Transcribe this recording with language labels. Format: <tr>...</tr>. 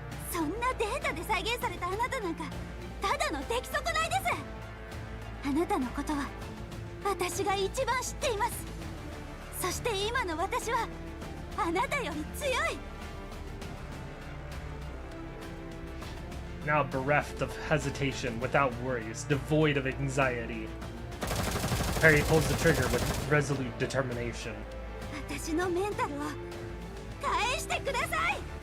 <ja>そんなデータで再現されたあなたなんかただの出来損ないです。あなたのことは私が一番知っています。そして今の私はあなたより強い。</ja> <en>Now bereft of hesitation, without worries, devoid of anxiety, Perry pulls the trigger with resolute determination.</en> <ja>私のメンタルを返してください。</ja>